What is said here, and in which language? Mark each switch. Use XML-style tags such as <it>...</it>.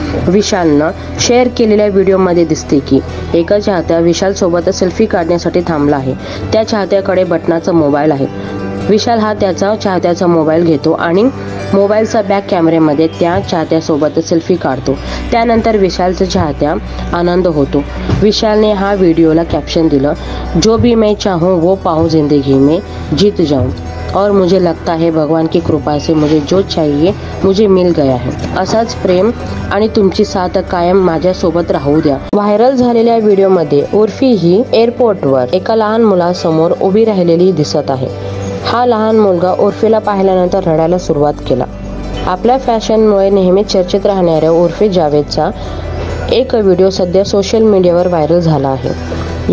<mr>विशालनं share केलेल्या व्हिडिओमध्ये दिसते की एका चाहत्या विशालसोबत सेल्फी काढण्यासाठी थांबला आहे। त्या चाहत्याकडे बटनाचा मोबाईल आहे। विशाल हा त्याचा चाहत्याचा मोबाईल घेतो आणि मोबाईलचा बॅक कॅमेऱ्यामध्ये त्या चाहत्यासोबत सेल्फी काढतो। त्यानंतर विशालचा चाहत्या आनंद होतो। विशालने हा व्हिडिओला कॅप्शन दिलं,</mr> <hi>जो भी मैं चाहूँ वो पाऊँ जिंदगी में जीत जाऊँ और मुझे लगता है भगवान की कृपा से मुझे जो चाहिए मुझे मिल गया है।</hi> <mr>असाच प्रेम आणि तुमची साथ कायम माझ्यासोबत राहू द्या। व्हायरल झालेल्या व्हिडिओमध्ये उर्फी ही एअरपोर्टवर एका लहान मुलासमोर उभी राहिलेली दिसत आहे। हा लहान मुलगा उर्फीला पाहिल्यानंतर रडायला सुरुवात केला. आपल्या फॅशनमुळे नेहमी चर्चेत राहणाऱ्या उर्फी जावेदचा एक व्हिडिओ सध्या सोशल मीडियावर व्हायरल झाला आहे.</mr>